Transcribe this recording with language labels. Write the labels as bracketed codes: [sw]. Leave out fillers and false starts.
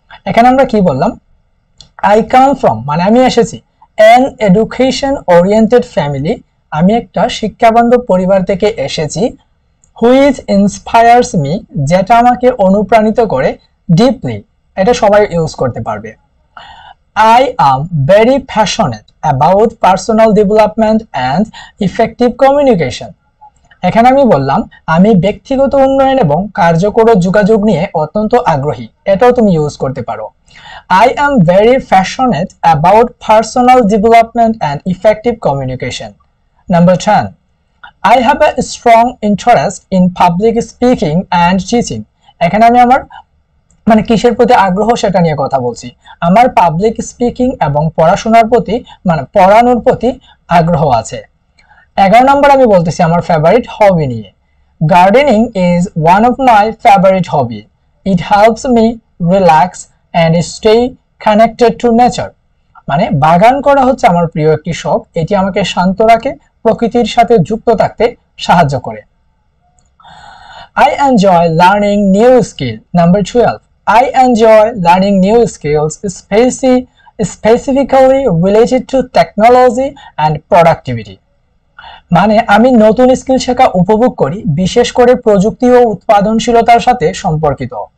[bn] এখানে আমরা কি বললাম, [en] I come from [bn] মানে আমি এসেছি, [en] an education oriented family [bn] আমি একটা শিক্ষাবান্ধব পরিবার থেকে এসেছি, [en] which inspires me [bn] যেটা আমাকে অনুপ্রাণিত করে, ডিপলি এটা সবাই ইউজ করতে পারবে। [en] I am very passionate about personal development and effective communication. [bn] এখানে আমি বললাম আমি ব্যক্তিগত উন্নয়ন এবং কার্যকর যোগাযোগ নিয়ে অত্যন্ত আগ্রহী, এটাও তুমি ইউজ করতে পারো। [en] I am very passionate about personal development and effective communication. Number 10. I have a strong interest in public speaking and teaching. [bn] এখানে আমি আমার মানে কিসের প্রতি আগ্রহ সেটা নিয়ে কথা বলছি। আমার পাবলিক স্পিকিং এবং পড়াশোনার প্রতি মানে পড়ানোর প্রতি আগ্রহ আছে। 11 নম্বর আমি বলতেছি আমার ফেভারিট হবি নিয়ে। [en] Gardening is one of my favourite hobby. It helps me relax and stay connected to nature. [bn] মানে বাগান করা হচ্ছে আমার প্রিয় একটি শখ, এটি আমাকে শান্ত রাখে, প্রকৃতির সাথে যুক্ত থাকতে সাহায্য করে। [en] I enjoy learning new skill. Number 12. I enjoy learning new skills, specifically related to technology and productivity. [bn] মানে আমি নতুন স্কিল শেখা উপভোগ করি, বিশেষ করে প্রযুক্তি ও উৎপাদনশীলতার সাথে সম্পর্কিত।